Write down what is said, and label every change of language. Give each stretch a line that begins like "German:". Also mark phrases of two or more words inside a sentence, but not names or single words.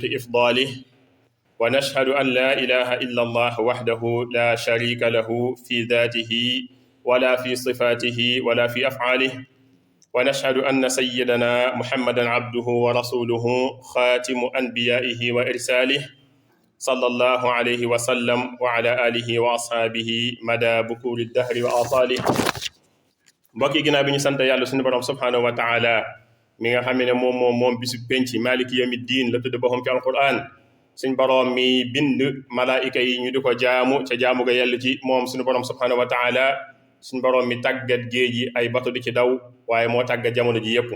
Arabic: إفضاله، ونشهد أن لا إله إلا الله وحده لا شريك له في ذاته ولا في صفاته ولا في أفعاله، ونشهد أن سيدنا محمدا عبده ورسوله خاتم أنبيائه وإرساله صلى الله عليه وسلم وعلى آله وأصحابه مدى بكور الدهر وآصاله.
Wolof: mbokki ginnaaw bi ñu sant yàlla suñu borom
Arabic: سبحانه وتعالى
Wolof: mi nga xam ne moom bisu penc
Arabic: مالك يوم الدين
Wolof: la tudd boppam ci alquran. suñu borom mi bind malaayika yi ñu di ko jaamu ca jaamu ga yàlla ci moom suñu borom
Arabic: سبحانه وتعالى.
Wolof: suñu borom mi tàggat géej yi ay bato di ci daw waaye moo tàggat jamono ji yépp.